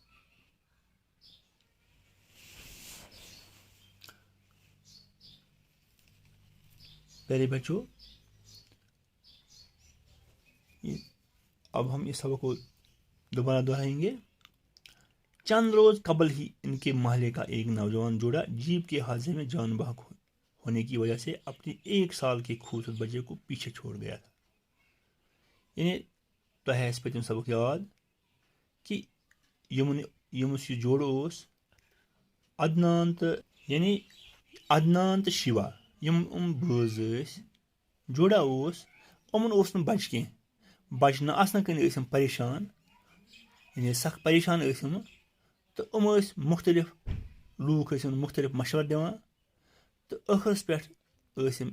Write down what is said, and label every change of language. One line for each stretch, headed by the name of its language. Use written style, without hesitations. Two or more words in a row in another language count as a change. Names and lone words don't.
Urdu: پیارے بچوں، اب ہم اس سبق کو دوبارہ دہرائیں گے۔ چند روز قبل ہی ان کے محلے کا ایک نوجوان جوڑا جیپ کے حادثے میں جان بحق ہونے کی وجہ سے اپنے 1 سال کے خوبصورت بچے کو پیچھے چھوڑ گیا تھا۔
Kashmiri: یعنی تۄہہِ آسہِ پٔتِم سبق یاد کہ یِمس یہ جوڑٕ اوس عدنان تہٕ شیوا، یِم بٲژ ٲسۍ، جوڑا اوس، یِمن اوس نہٕ بچہِ کینٛہہ۔ بچہِ نہ آسنہٕ کِنۍ ٲسۍ یِم پریشان، یعنی سخ پریشان ٲسۍ یِم، تہٕ یِم ٲسۍ مختلف لوٗکھ ٲسۍ یِمن مختلف مشورٕ دِوان، تہٕ ٲخرس پٮ۪ٹھ ٲسۍ یِم